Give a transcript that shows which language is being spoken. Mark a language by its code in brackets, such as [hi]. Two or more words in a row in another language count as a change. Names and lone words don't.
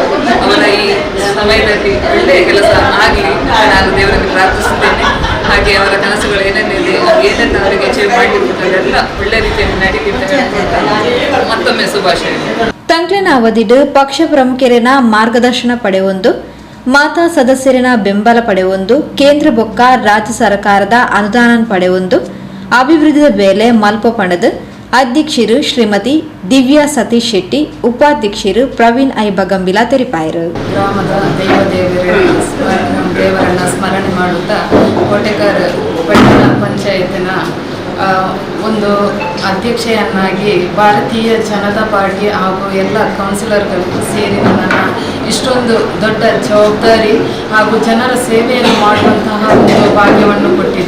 [kn] ಅವರ ಈ ಸಮಯದಲ್ಲಿ ಒಳ್ಳೆಯ ಕೆಲಸ ಆಗಲಿ ನಾನು ದೇವರಲ್ಲಿ ಪ್ರಾರ್ಥಿಸುತ್ತೇನೆ. ಹಾಗೆ ಅವರ ಕನಸುಗಳು ಏನೇನಿದೆ, ಏನೆಲ್ಲ ಅವರಿಗೆ ಅಚೀವ್ ಮಾಡಲಿರುವುದೆಲ್ಲ ಒಳ್ಳೆ ರೀತಿಯಲ್ಲಿ ನಡೀತಿದ್ದ ಮತ್ತೊಮ್ಮೆ ಶುಭಾಶಯಗಳು. [tcy] ತಂಕ್ಲೆನ ಅವಧಿಡ್ ಪಕ್ಷ ಪ್ರಮುಖರಿನ ಮಾರ್ಗದರ್ಶನ ಪಡೆಯೊಂದು, ಮಾತಾ ಸದಸ್ಯರಿನ ಬೆಂಬಲ ಪಡೆಯೊಂದು, ಕೇಂದ್ರ ಬೊಕ್ಕ ರಾಜ್ಯ ಸರ್ಕಾರದ ಅನುದಾನ ಪಡೆಯೊಂದು, ಅಭಿವೃದ್ಧಿಯ ಬೇಲೆ ಮಲ್ಪ ಪಣದು ಅಧ್ಯಕ್ಷರು ಶ್ರೀಮತಿ ದಿವ್ಯಾ ಸತೀಶ್ ಶೆಟ್ಟಿ, ಉಪಾಧ್ಯಕ್ಷರು ಪ್ರವೀಣ್ ಐ ಬಗಂಬಿಲ ತೆರಿಪಾಯರು. [kn] ಗ್ರಾಮದ ದೇವರನ್ನು ಸ್ಮರಣೆ ಮಾಡುತ್ತಾ ಕೋಟೆಕಾರ ಪಟ್ಟಣ ಪಂಚಾಯತಿನ ಒಂದು ಅಧ್ಯಕ್ಷೆಯನ್ನಾಗಿ ಭಾರತೀಯ ಜನತಾ ಪಾರ್ಟಿ ಹಾಗೂ ಎಲ್ಲ ಕೌನ್ಸಿಲರ್ಗಳು ಸೇರಿ ನನ್ನನ್ನು ಇಷ್ಟೊಂದು ದೊಡ್ಡ ಜವಾಬ್ದಾರಿ ಹಾಗೂ ಜನರ ಸೇವೆಯನ್ನು ಮಾಡುವಂತಹ ಒಂದು ಭಾಗ್ಯವನ್ನು ಕೊಟ್ಟಿದೆ.